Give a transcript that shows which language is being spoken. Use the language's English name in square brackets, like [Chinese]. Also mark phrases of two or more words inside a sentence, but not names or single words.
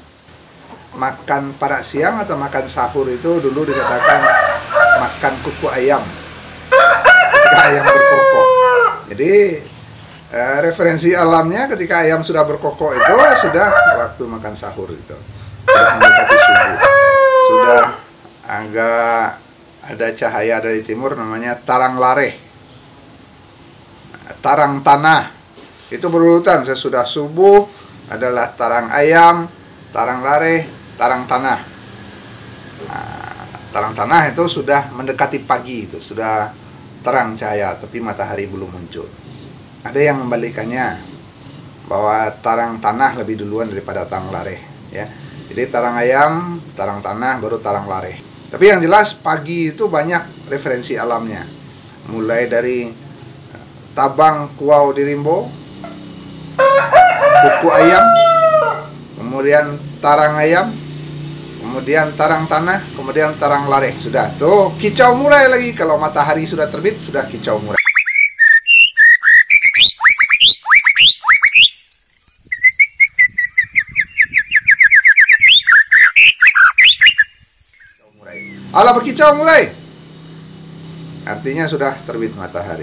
[Indonesian] Makan [Minangkabau] parak siang [Indonesian] atau makan sahur itu dulu dikatakan makan kuku ayam ketika ayam berkokok. Jadi referensi alamnya ketika ayam sudah berkokok itu sudah waktu makan sahur, itu sudah mendekati subuh, sudah agak ada cahaya dari timur, namanya [Minangkabau] tarang lareh, tarang tanah. [Indonesian] Itu berurutan, sesudah subuh adalah [Minangkabau] tarang ayam, tarang lareh, tarang tanah. [Indonesian] Nah, [Minangkabau] tarang tanah [Indonesian] itu sudah mendekati pagi, itu sudah terang cahaya tapi matahari belum muncul. Ada yang membalikannya, bahwa [Minangkabau] tarang tanah [Indonesian] lebih duluan daripada [Minangkabau] tarang lareh, [Indonesian] ya. Jadi [Minangkabau] tarang ayam, tarang tanah, [Indonesian] baru [Minangkabau] tarang lareh. [Indonesian] Tapi yang jelas pagi itu banyak referensi alamnya. Mulai dari [Minangkabau] tabang kuau di Rimbo, [Indonesian] kuku ayam, kemudian [Minangkabau] tarang ayam, [Indonesian] kemudian [Minangkabau] tarang tanah, [Indonesian] kemudian [Minangkabau] tarang lareh. [Indonesian] Sudah tuh kicau murai lagi, kalau matahari sudah terbit sudah kicau murai. Alah berkicau murai, artinya sudah terbit matahari.